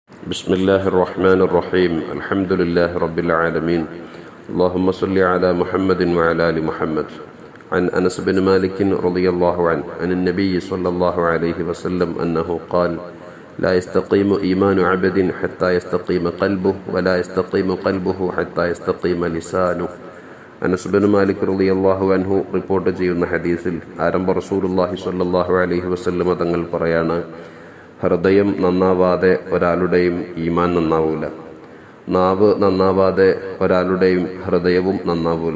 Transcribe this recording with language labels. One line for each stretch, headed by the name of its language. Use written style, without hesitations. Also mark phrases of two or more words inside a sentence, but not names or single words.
Arabic: بسم الله الرحمن الرحيم الحمد لله رب العالمين اللهم صل على محمد وعلى آل محمد عن أنس بن مالك رضي الله عنه عن النبي صلى الله عليه وسلم أنه قال لا يستقيم إيمان عبد حتى يستقيم قلبه ولا يستقيم قلبه حتى يستقيم لسانه.
Malayalam: അനസ് ബിൻ മാലിക്
Arabic: رضي الله عنه
Malayalam: റിപ്പോർട്ട് ചെയ്യുന്ന ഹദീസിൽ ആരംഭ
Arabic: رسول الله صلى الله عليه وسلم
Malayalam: തങ്ങൾ പറയാണ്, ഹൃദയം നന്നാവാതെ ഒരാളുടെയും ഈമാൻ നന്നാവൂല, നാവ് നന്നാവാതെ ഒരാളുടെയും ഹൃദയവും നന്നാവൂല.